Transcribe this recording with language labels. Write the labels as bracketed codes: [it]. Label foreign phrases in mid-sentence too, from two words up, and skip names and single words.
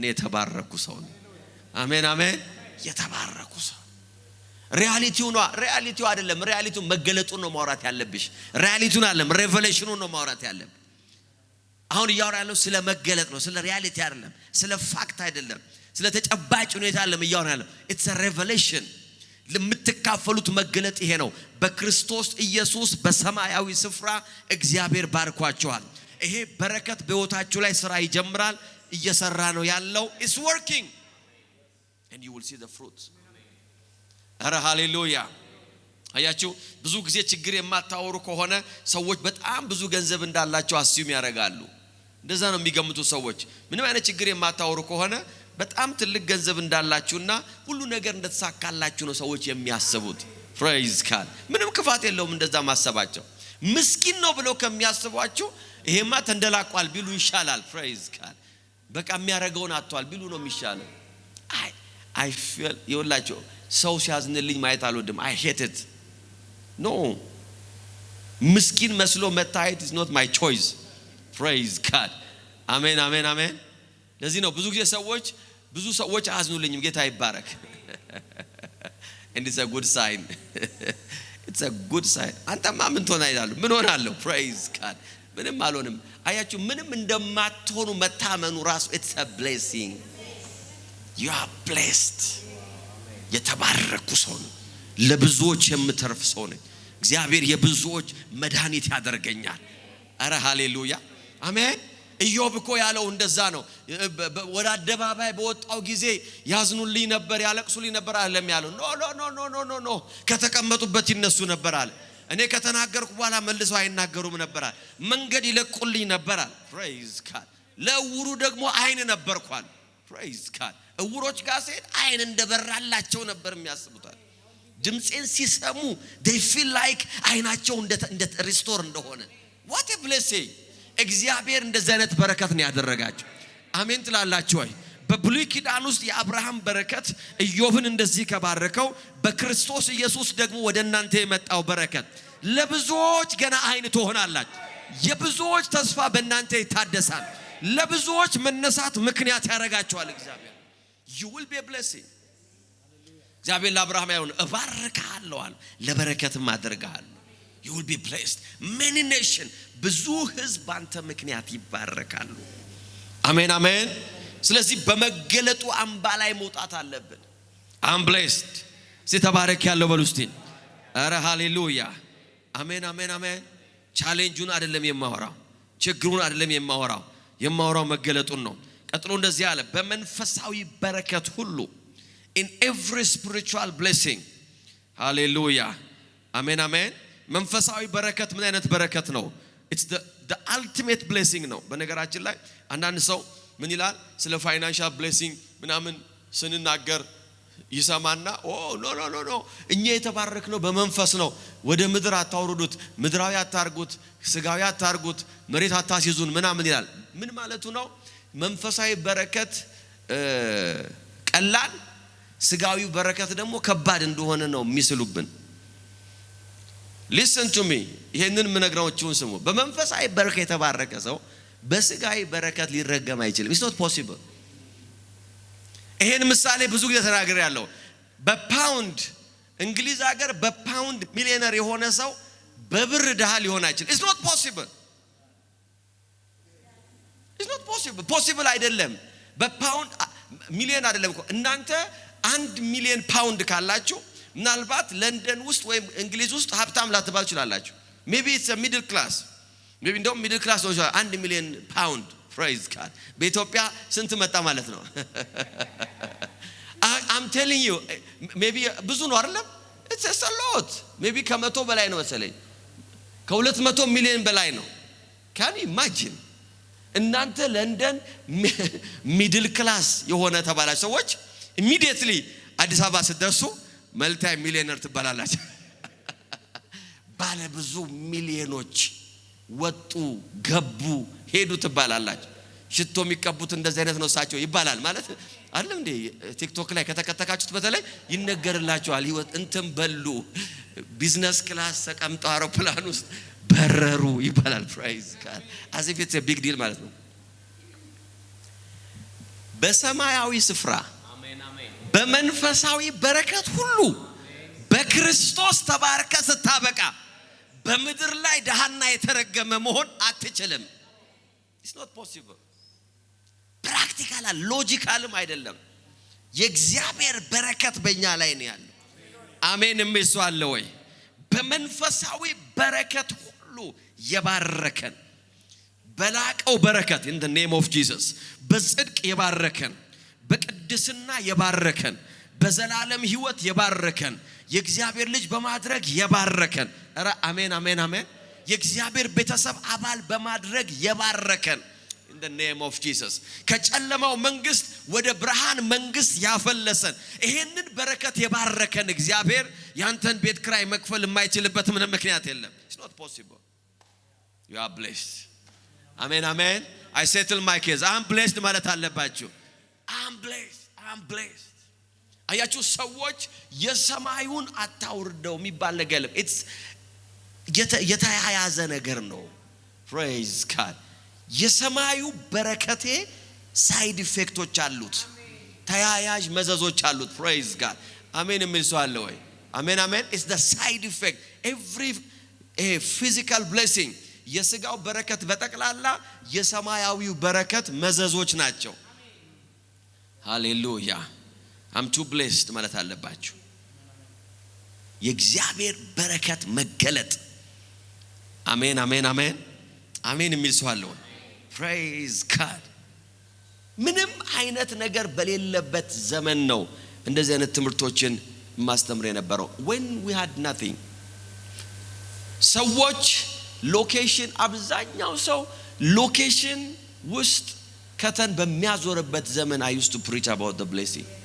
[am] የተባረኩ ሰው ነኝ አሜን አሜን የተባረኩ ሰው ሪያሊቲው ነው ሪያሊቲው አይደለም ሪያሊቲው መገለጡን ነው ማውራት ያለብሽ ሪያሊቲውን አይደለም ሬቨሌሽኑን ነው ማውራት ያለብሽ አሁን ያወራለው ስለ መገለጥ ነው ስለ ሪያሊቲ አይደለም ስለ ፋክት አይደለም ስለ ተጨባጭ ሁኔታ አይደለም ያወራለው [en] it's a revelation [am] ለምትካፈሉት መገለጥ ይሄ ነው በክርስቶስ ኢየሱስ በሰማያዊ ስፍራ እግዚአብሔር ባርኳቸዋል ይሄ በረከት በህይወታችሁ ላይ ስራ ይጀምራል እየሰራ ነው ያለው [en] it's working and you will see the fruits [am] አረ ሃሌሉያ አያችሁ ብዙ ጊዜ ችግር የማታወሩ ከሆነ ሰዎች በጣም ብዙ ገንዘብ እንዳላችሁ አስዩም ያደርጋሉ እንደዛ ነው የሚገምቱ ሰዎች ምንም አይነት ችግር የማታወሩ ከሆነ በጣም ትልቅ ገንዘብ እንዳላችሁና ሁሉ ነገር እንደተሳካላችሁ ነው ሰዎች የሚያስቡት [en] praise God [am] ምንም ክፋት የለውም እንደዛ ማሰባቸው ምስኪን ነው ብለው ከሚያስቧችሁ ይሄማ ተንደላቋል ቢሉ ይሻላል [en] praise God [am] በቃ የሚያረጋውን አጥቷል ቢሉ ነው የሚሻለው [en] I feel [am] ይወላችሁ ሰው ሲያዝንልኝ ማየት አልወድም [en] I hate it no [am] ምስኪን መስሎ መታየት [en] is not my choice praise God [am] አሜን አሜን አሜን ለዚህ ነው ብዙ ሰዎች አዝኑልኝም ጌታ ይባረክ [en] and it's a good sign it's a good sign [am] አንተማ ምን ትሆና ይላሉ ምን ሆናለሁ [en] praise God [am] ምንም አልሆንም አያችሁ ምንም እንደማትሆኑ መታመኑ ራሱ [en] it's a blessing you are blessed [am] የተባረኩ ሰው ነው ለብዙዎች የምተርፍ ሰው ነኝ እግዚአብሔር የብዙዎች መድኃኒት ያደርገኛል አረ ሃሌሉያ አሜን ኢዮብ እኮ ያለው እንደዛ ነው ወደ አደባባይ በወጣው ጊዜ ያዝኑልኝ ነበር ያለቅሱልኝ ነበር አይደለም ያለው ኖ ከተቀመጡበት ይነሱ ነበር አለ እኔ ከተናገርኩ በኋላ መልሰው አይናገሩም ነበር አለ መንገድ ይለቁልኝ ነበር አለ [en] praise God [am] ለውሩ ደግሞ አይን ነበርኳል [en] praise God [am] እውሮች ጋር ሲሄድ አይን እንደበራላቸው ነበር የሚያስቡታል ድምጼን ሲሰሙ [en] they feel like [am] አይናቸው እንደ ሪስቶር እንደሆነ [en] what a blessing [am] እግዚአብሔር እንደዚህ አይነት በረከት ነው ያደረጋቸው አሜን ትላላችሁ ወይ በብሉይ ኪዳን ውስጥ የአብርሃም በረከት ኢዮብን እንደዚህ ከባረከው በክርስቶስ ኢየሱስ ደግሞ ወደ እናንተ የመጣው በረከት ለብዙዎች ገና አይን ትሆናላችሁ የብዙዎች ተስፋ በእናንተ ይታደሳል ለብዙዎች መነሳት ምክንያት ያረጋቸዋል እግዚአብሔር [en] you will be a blessing [am] እግዚአብሔር ለአብርሃም ያውን እባርካለሁ አለ ለበረከትም አደርጋለሁ [en] you will be blessed many nations [am] ብዙ ህዝብ አንተ ምክንያት ይባረካሉ አሜን አሜን ስለዚህ በመገለጡ አምባ ላይ መውጣት አለብን [en] I'm blessed [am] ሲተባረክ ያለው በሉስቲ አረ ሃሌሉያ አሜን አሜን አሜን ቻሌንጁን አይደለም የማወራው ችግሩን አይደለም የማወራው መገለጡን ነው ቀጥሎ እንደዚህ አለ በመንፈሳዊ በረከት ሁሉ [en] in every spiritual blessing. Hallelujah. Amen, amen. [am] መንፈሳዊ በረከት ምን አይነት በረከት ነው? [en] It's the ultimate blessing [am] ነው። በነገራችን ላይ አንዳንድ ሰው ምን ይላል ስለ [en] financial blessing [am] ምናምን ስንናገር ይሰማና ኖ እኛ የተባረክነው በመንፈስ ነው፣ ወደ ምድር አታውርዱት፣ ምድራዊ አታርጉት፣ ስጋዊ አታርጉት፣ መሬት አታስይዙን ምናምን ይላል። ምን ማለቱ ነው? መንፈሳዊ በረከት ቀላል፣ ስጋዊ በረከት ደግሞ ከባድ እንደሆነ ነው የሚስሉብን። [en] Listen to me. [am] ይሄንን ምነግራችሁን ስሙ። በመንፈሳዊ በረከት የተባረከ ሰው በስጋዊ በረከት ሊረገም አይችልም። [en] It's not possible. [am] ይሄን ምሳሌ ብዙ ጊዜ ተናግሬያለሁ። በፓውንድ እንግሊዝ ሀገር በፓውንድ ሚሊዮነር የሆነ ሰው በብር ድሃ ሊሆን አይችልም። [en] It's not possible. It's not possible. [am] possible አይደለም። በፓውንድ ሚሊዮን አይደለም እኮ እናንተ 1 ሚሊዮን ፓውንድ ካላችሁ ምናልባት ለንደን ውስጥ ወይም እንግሊዝ ውስጥ ሀብታም ላትባሉ ይችላልላችሁ። [en] maybe it's a middle class. [am] maybe እንደውም [en] middle class [am] ነው 1 ሚሊዮን ፓውንድ [en] praise God. [am] በኢትዮጵያ ስንት መጣ ማለት ነው? [en] I'm telling you maybe [am] ብዙ ነው አይደለም? [en] It's a lot. maybe [am] ከ100 በላይ ነው መሰለኝ። ከ200 ሚሊዮን በላይ ነው። [en] can you imagine? [am] እናንተ ለንደን [en] middle class [am] የሆነ ተባላችሁ ሰዎች immediately አዲስ አበባ ስትደርሱ [en] multi millionaire [am] ትባላላችሁ። ባለ ብዙ ሚሊዮኖች ወጡ ገቡ ሄዱ ትባላላችሁ። ሽቶ የሚቀቡት እንደዚህ አይነት ነው ሳቸው ይባላል ማለት አይደለም እንዴ? ቲክቶክ ላይ ከተከተካችሁት በተለይ ይነገርላችኋል። ህይወት እንትን በሉ [en] business class [am] ተቀምጠው አውሮፕላን ውስጥ በረሩ ይባላል። [en] praise God as if it's a big deal [am] ማለት ነው። በሰማያዊ ስፍራ በመንፈሳዊ በረከት ሁሉ በክርስቶስ ተባርከ ስታበቃ በምድር ላይ ደሃና የተረገመ መሆን አትችልም። [en] It's not possible. practical logicalም [am] አይደለም። የእግዚአብሔር በረከት በእኛ ላይ ነው ያለው። አሜን እምይሷል ወይ? በመንፈሳዊ በረከት ሁሉ የባረከን በላቀው በረከት [en] in the name of Jesus [am] በጽድቅ የባረከን በቅድስና የባረከን በዘላለም ህይወት የባረከን የእግዚአብሔር ልጅ በማድረግ የባረከን ኧረ አሜን አሜን አሜን የእግዚአብሔር ቤተሰብ አባል በማድረግ የባረከን [en] in the name of Jesus [am] ከጨለማው መንግስት ወደ ብርሃን መንግስት ያፈለሰን ይሄንን በረከት የባረከን እግዚአብሔር ያንተን ቤት ክራይ መክፈል የማይችልበት ምንም ምክንያት የለም። [en] It's not possible. You are blessed. Amen amen. I settle my case. I'm blessed [am] ማለት አለባችሁ። [en] I'm blessed. [am] አያችሁ ሰዎች የሰማዩን አታውርደው የሚባል ነገር የለም። it's የተያያዘ ነገር ነው። [en] praise God [am] የሰማዩ በረከቴ [en] side effectቶች [am] አሉት፣ ተያያዥ መዘዞች አሉት። [en] praise God [am] አሜን የሚል ሰው አለ ወይ? አሜን አሜን [en] it's the side effect. every physical blessing [am] የስጋው በረከት በጠቅላላ የሰማያዊው በረከት መዘዞች ናቸው። ሃሌሉያ [en] I'm too blessed [am] ማለት አለባችሁ። የእግዚአብሔር በረከት መገለጥ አሜን አሜን አሜን አሜን የሚል ሰው አለ ወይ? [en] praise God [am] ምንም አይነት ነገር በሌለበት ዘመን ነው እንደዚህ አይነት ትምህርቶችን ማስተምር የነበረው። [en] when we had nothing [am] ሰዎች ሎኬሽን አብዛኛው ሰው ሎኬሽን ውስጥ ከተን በሚያዞርበት ዘመን [en] I used to preach about the blessing.